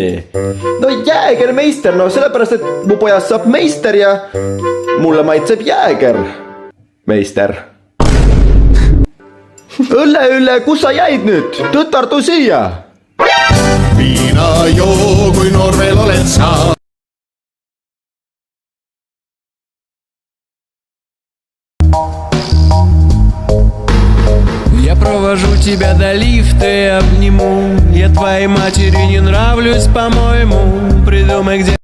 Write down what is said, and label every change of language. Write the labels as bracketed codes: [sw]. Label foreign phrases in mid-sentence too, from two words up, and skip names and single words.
[et] No Jäägermeister, no sellepärast, et mu pojast saab meister ja mulle maitseb Jääger. Meister. Ülle, kus sa jäid nüüd? Tütar, tuu siia. Viina joo, kui noor veel oled sa. [ru] Я провожу тебя до лифта и обниму. Я твоей матери не нравлюсь, по-моему. Придумай, где